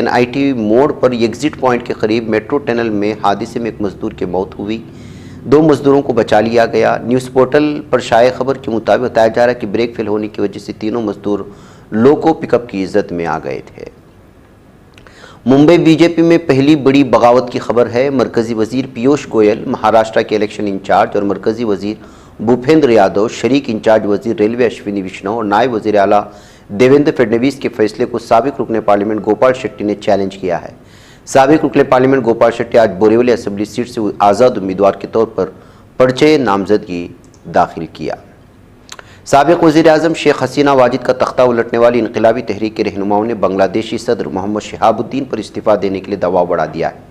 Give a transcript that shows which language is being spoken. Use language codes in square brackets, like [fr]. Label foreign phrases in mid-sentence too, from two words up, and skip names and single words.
[ur] NIT موڑ پر [en] exit point [ur] کے قریب [en] metro tunnel [ur] میں حادثے میں ایک مزدور کی موت ہوئی۔ 2 مزدوروں کو بچا لیا گیا۔ نیوز پورٹل پر شائع خبر کے مطابق بتایا جا رہا ہے کہ [en] brake fail [ur] ہونے کی وجہ سے تینوں مزدور [en] loco pick up [ur] کی زد میں آ گئے تھے۔ ممبئی بی جے پی میں پہلی بڑی بغاوت کی خبر ہے۔ مرکزی وزیر پیوش گوئل، مہاراشٹر کے [en] election in-charge [ur] اور مرکزی وزیر بھوپیندر یادو، شریک انچارج وزیر ریلوے اشونی ویشنو اور نائب وزیر اعلیٰ دیویندر فڈنویس کے فیصلے کو سابق رکن پارلیمنٹ گوپال شیٹی نے چیلنج کیا ہے۔ سابق رکن پارلیمنٹ گوپال شیٹی آج بوریولی [en] assembly seat [ur] سے آزاد امیدوار کے طور پر پرچہ نامزدگی داخل کیا۔ سابق وزیر اعظم شیخ حسینہ واجد کا تختہ الٹنے والی انقلابی تحریک کے رہنماؤں نے بنگلہ دیشی صدر محمد شہاب الدین پر استعفیٰ دینے کے لیے دباؤ بڑھا دیا ہے۔